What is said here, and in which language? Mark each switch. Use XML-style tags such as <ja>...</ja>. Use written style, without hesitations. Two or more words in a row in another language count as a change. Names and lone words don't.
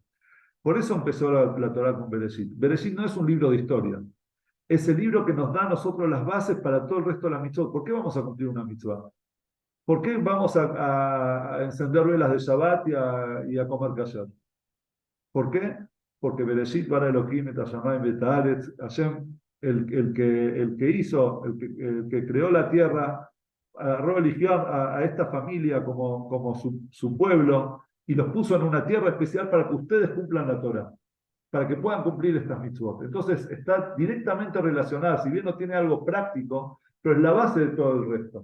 <es>Por eso empezó la Torá con Bereshit. Bereshit no es un libro de historia, es el libro que nos da a nosotros las bases para todo el resto de la mitzvot. ¿Por qué vamos a cumplir una mitzvah? ¿Por qué vamos a encender velas de Shabbat y a comer kasher? ¿Por qué?</es> <he>Porque בראשית ברא אלהים את השמים ואת הארץ, Hashem,</he> <es>el que creó la tierra, eligió a esta familia como su pueblo y los puso en una tierra especial para que ustedes cumplan la Torah, para que puedan cumplir estas mitzvot. Entonces está directamente relacionada, si bien no tiene algo práctico, pero es la base de todo el resto.</es>